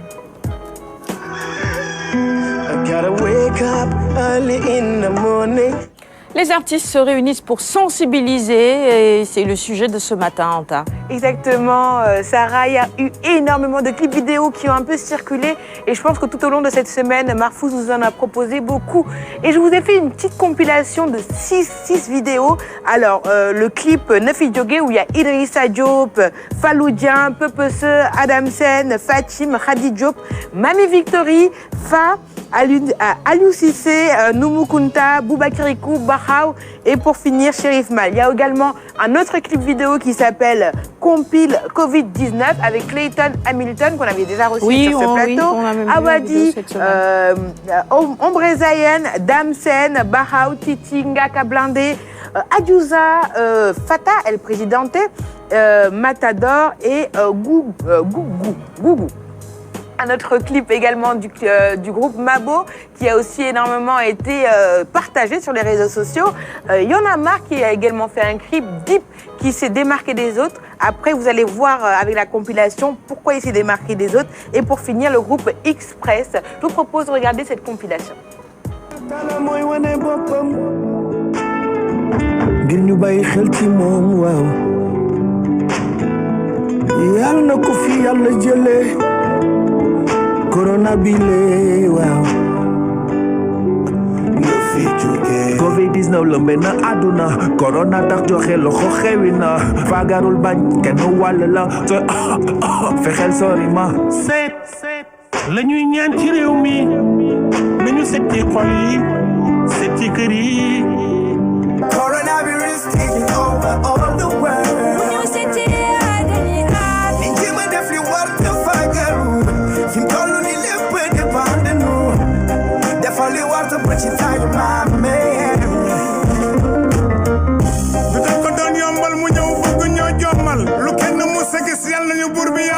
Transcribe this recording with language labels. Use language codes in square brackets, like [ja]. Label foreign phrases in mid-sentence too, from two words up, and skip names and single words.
[fr] Les artistes se réunissent pour sensibiliser et c'est le sujet de ce matin, Anta. Exactement, Sarah, il y a eu énormément de clips vidéo qui ont un peu circulé et je pense que tout au long de cette semaine, Marfouz vous en a proposé beaucoup. Et je vous ai fait une petite compilation de 6 vidéos. Alors, le clip Nefi Djogé où il y a Idrissa Diop, Faloudien, Pepese, Adam Sen, Fatim, Khadi Diop, Mami Victory, Fa, Aliou Cissé, Noumou Kounta, Bouba Kirikou, Bahaw et pour finir Chérif Mal. Il y a également un autre clip vidéo qui s'appelle Compile Covid-19 avec Clayton Hamilton qu'on avait déjà reçu sur ce plateau. Awadi, Ombre Zayen, Damsen, Bahaw, Titi, Ngaka Blindé, Adiouza, Fata, El Presidente, Matador et Gougou. Un autre clip également du groupe Mabo qui a aussi énormément été partagé sur les réseaux sociaux. Y'en a marre qui a également fait un clip Deep qui s'est démarqué des autres. Après, vous allez voir avec la compilation pourquoi il s'est démarqué des autres. Et pour finir, le groupe Express. Je vous propose de regarder cette compilation. [wo] Corona bile wow Covid-19 lëmbe na àdduna corona tax joxe loxo xewi na fagarul bañ kenn wàll la te fexeel sori ma seet la ñuy ñaan ci réew mi nañu seet ci xol yi seet ci kër yi [en] Coronavirus taking over all the world [wo] ko doon yombal mu ñëw bëgg ñoo jommal lu kenn mu sa gis yàlla nañu buur bi